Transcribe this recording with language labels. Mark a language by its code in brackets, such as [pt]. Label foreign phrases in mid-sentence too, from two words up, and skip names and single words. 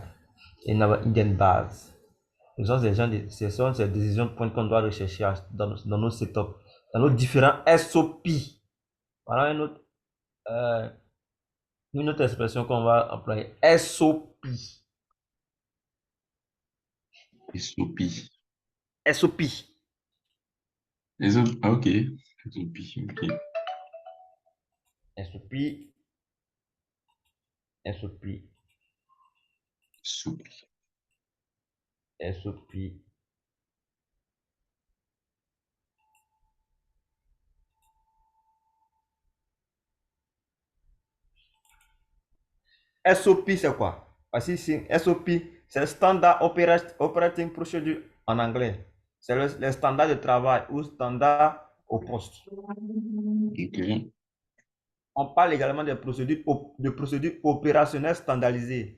[fr] Et nous avons [en] hidden base. [fr] Ce sont ces décisions de pointe qu'on doit rechercher dans nos setups, dans nos différents SOP. Voilà euh, une autre expression qu'on va employer. SOP. SOP. SOP. Les autres, ah, ok. SOP, ok. SOP. SOP. SOP. SOP. SOP, c'est quoi? Parce que ici, SOP, c'est le [en] Standard Operating Procedure [fr] en anglais. C'est le standard de travail ou standard au poste. Ok. On parle également de procédures opérationnelles standardisées.